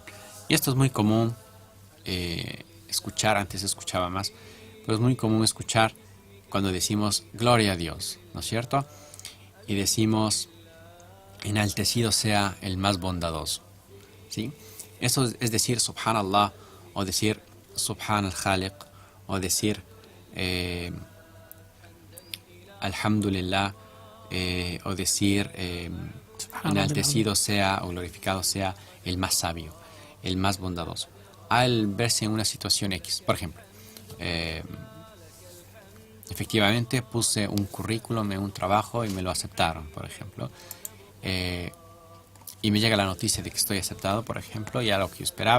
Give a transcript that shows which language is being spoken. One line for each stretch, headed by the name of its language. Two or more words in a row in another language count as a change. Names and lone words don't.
Spanish: Y esto es muy común escuchar, antes escuchaba más, pero es muy común escuchar cuando decimos gloria a Dios, ¿no es cierto? Y decimos enaltecido sea el más bondadoso, ¿sí? Eso es decir subhanallah, o decir
Arabic: سبحان الخالق,
Spanish: o decir alhamdulillah, o decir enaltecido sea o glorificado sea el más sabio, el más bondadoso. Al verse en una situación X, por ejemplo, efectivamente puse un currículum en un trabajo y me lo aceptaron, por ejemplo, y me llega la noticia de que estoy aceptado, por ejemplo, y a lo que yo esperaba.